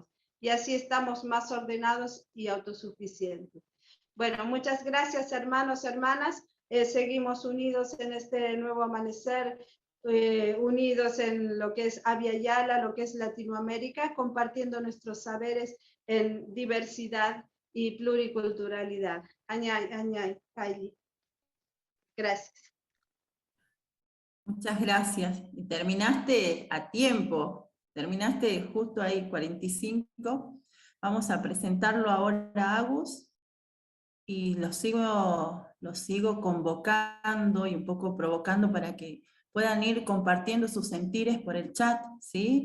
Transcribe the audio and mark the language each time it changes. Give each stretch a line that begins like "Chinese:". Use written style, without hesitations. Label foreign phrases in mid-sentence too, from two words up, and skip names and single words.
Spanish: Y así estamos más ordenados y autosuficientes. Bueno, muchas gracias, hermanos, hermanas. Seguimos unidos en este nuevo amanecer, unidos en lo que es Abya Yala, lo que es Latinoamérica, compartiendo nuestros saberes en diversidad y pluriculturalidad.
Quechua: Añay, añay,
Spanish: Kylie. Gracias. Muchas gracias. Y terminaste a tiempo, terminaste justo ahí 45. Vamos a presentarlo ahora a Agus y lo sigo convocando y un poco provocando para que puedan ir compartiendo sus sentires por el chat, ¿sí?